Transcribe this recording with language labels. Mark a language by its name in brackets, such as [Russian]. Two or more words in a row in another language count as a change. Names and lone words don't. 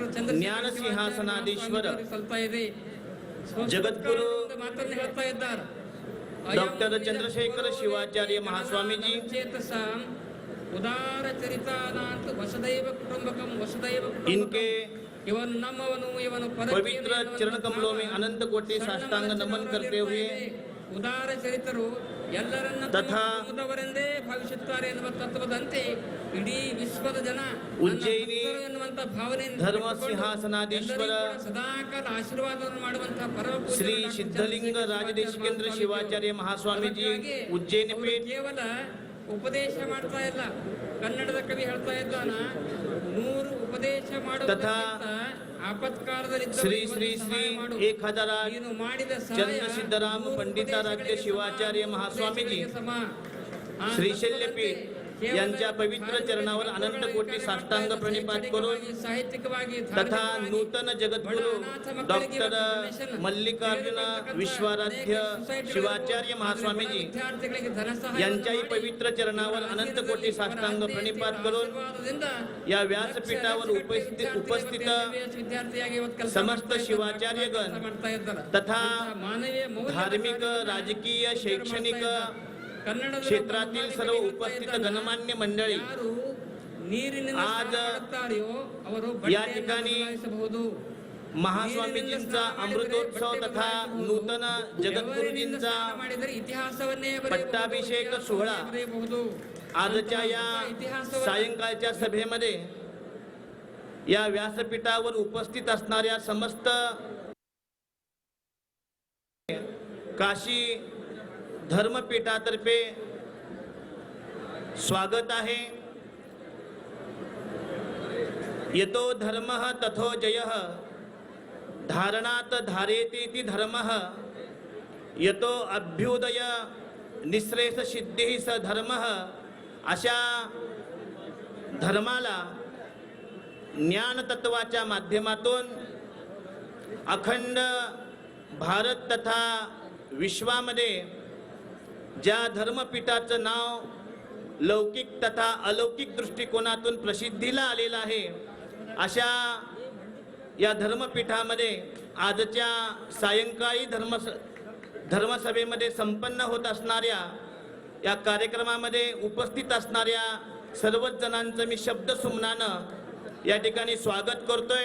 [Kannada] ಜ್ಞಾನ ಸಿಂಹಾಸನಾಧೀಶ್ವರ ಸಲ್ತಾ ಇದೆ. ಜಗದ್ಗುರು ಮಾತನ್ನು ಹೇಳ್ತಾ ಇದ್ದಾರೆ. ಡಾಕ್ಟರ್ ಚಂದ್ರಶೇಖರ ಶಿವಾಚಾರ್ಯ ಮಹಾಸ್ವಾಮೀಜಿ [Sanskrit] ಚೇತಸ ಉದಾರ ಚರಿತಾನಾಂತ ವಸುದೈವ ಕುಟುಂಬಕಂ ವಸುದೈವ इनके [Kannada] ಇವನು ನಮ್ಮವನು, ಇವನು [Hindi] पवित्र चरण कमलों में अनंत कोटि साष्टांग नमन करते हुए [Kannada] ಉದಾರ ಚರಿತರು ಎಲ್ಲರನ್ನ ತಥಾ ತಮ್ಮವರೆಂದೇ ಭಾವಿಸುತ್ತಾರೆ ಎನ್ನುವ ತತ್ವದಂತೆ ಇಡೀ ವಿಶ್ವದ ಜನ ಉಜ್ಜಯಿನಿ ಎನ್ನುವಂತ ಭಾವನೆಯಿಂದ ಧರ್ಮ ಸಿಂಹಾಸನಾಧೀಶ್ವರ ಸದಾಕಾಲ ಆಶೀರ್ವಾದವನ್ನು ಮಾಡುವಂತಹ ಪರಮ ಶ್ರೀ ಸಿದ್ಧಲಿಂಗ ರಾಜದೇಶಿಕೇಂದ್ರ ಶಿವಾಚಾರ್ಯ ಮಹಾಸ್ವಾಮೀಜಿ ಉಜ್ಜಯಿನಿ ಪೀಠ ಕೇವಲ ಉಪದೇಶ ಮಾಡ್ತಾ ಇಲ್ಲ. ಕನ್ನಡದ ಕವಿ ಹೇಳ್ತಾ ಇದ್ದಾನ, 100 ಉಪದೇಶ ತಥಾ ಆಪತ್ಕಾಲದಲ್ಲಿ [Marathi] ಶ್ರೀ ಶ್ರೀ ಶ್ರೀ 1000 ಚಂದ್ರ ಸಿದ್ದರಾಮ पंडिताराध्य शिवाचार्य महास्वामीजी श्रीशैल्यपीठ यांच्या पवित्र चरणावर अनंत कोटी साष्टांग प्रणिपात करून तथा नूतन जगद्गुरु डॉक्टर मल्लिकार्जुन विश्वाराध्य शिवाचार्य महास्वामीजी यांच्याही पवित्र चरणावर अनंत कोटी साष्टांग प्रणिपात करून या व्यासपीठावर उपस्थित समस्त शिवाचार्यगण तथा धार्मिक, राजकीय, शैक्षणिक क्षेत्रातील सर्व उपस्थित गणमान्य मंडळी आज या ठिकाणी महास्वामीजींचा अमृतोत्सव तथा नूतन जगद्गुरुजींचा पट्टाभिषेक सोहळा आजच्या या सायंकाळच्या सभेमध्ये या व्यासपीठावर उपस्थित असणाऱ्या समस्त काशी धर्मपीठातर्फे स्वागत आहे. [Sanskrit] यतो धर्मः तथो जयः धारणात धारेतीति धर्मः यतो अभ्युदय निःश्रेष सिद्धिः स धर्मः. [Marathi] अशा धर्माला ज्ञान तत्वाच्या माध्यमातून अखंड भारत तथा विश्वामध्ये ज्या धर्मपीठाचं नाव लौकिक तथा अलौकिक दृष्टिकोनातून प्रसिद्धीला आलेलं आहे, अशा या धर्मपीठामध्ये आजच्या सायंकाळी धर्मसभेमध्ये संपन्न होत असणाऱ्या या कार्यक्रमामध्ये उपस्थित असणाऱ्या सर्वच जणांचं मी शब्द सुमनानं या ठिकाणी स्वागत करतोय.